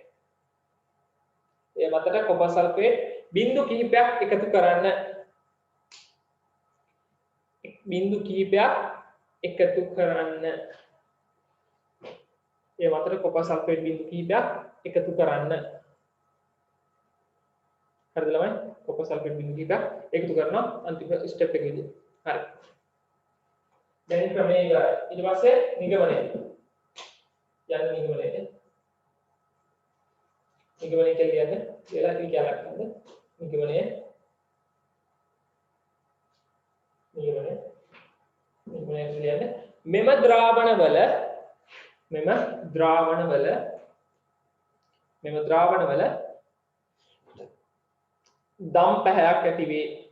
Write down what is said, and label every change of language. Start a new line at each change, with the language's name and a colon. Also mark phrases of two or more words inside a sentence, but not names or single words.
Sinhala: ඒ මතට copper sulfate බිංදු කිහිපයක් එකතු කරන්න. බිංදු කිහිපයක් එකතු කරන්න. ඒ මතට copper sulfate බිංදු කිහිපයක් එකතු කරන්න. හරිද ළමයි? copper sulfate බිංදු කිහිපයක් එකතු කරනවා අන්තිම ස්ටෙප් එකේදී. හරි. දැන් ක්‍රමයේ ඉවරයි. ඊට පස්සේ නිගමනය. නිගමනය කියන්නේ වෙලා කියලා ගන්නද? නිගමනය කියන්නේ මෙම ද්‍රාවණවල දම් පැහැයක් ඇති වේ.